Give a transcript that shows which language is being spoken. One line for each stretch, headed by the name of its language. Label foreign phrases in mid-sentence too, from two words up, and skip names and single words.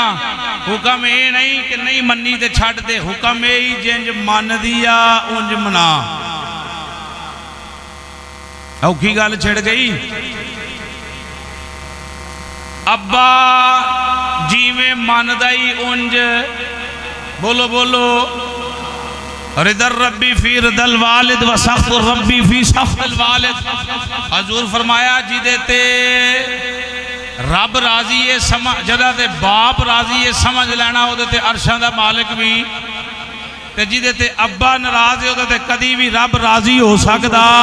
Punjabi: حکم یہ نہیں کہ نہیں منی تے چھڈ دے، حکم یہی جنج مندی آ اونج منا. اوکھی گل چھڑ گئی. ابا جویں مندا ہی اونج، بولو بولو,
Arabic: رضا الرب في رضا الوالد وسخط الرب في سخط الوالد.
Punjabi: حضور فرمایا جدے تے رب راضی ہے سمجھ، جدا تے باپ راضی ہے سمجھ لینا اوہدے تے عرشاں دا مالک بھی، تے جدے تے ابا ناراض ہے اوہدے تے کدی بھی رب راضی ہو سکدا.